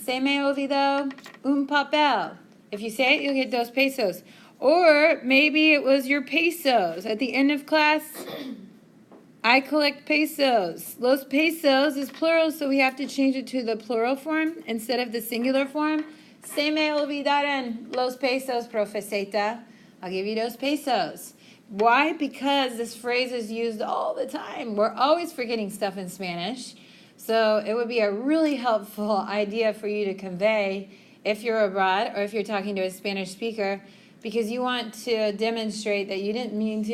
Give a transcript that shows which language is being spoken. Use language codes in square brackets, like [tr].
[es] Se me olvidó un papel. [en] If you say it, you'll get 2 pesos. Or maybe it was your pesos. At the end of class, I collect pesos. Los pesos is plural, so we have to change it to the plural form instead of the singular form. [es] Se me olvidaron los pesos, profeseta. [en] I'll give you 2 pesos. Why? Because this phrase is used all the time. We're always forgetting stuff in Spanish. So it would be a really helpful idea for you to convey if you're abroad or if you're talking to a Spanish speaker. because you want to demonstrate that you didn't mean to.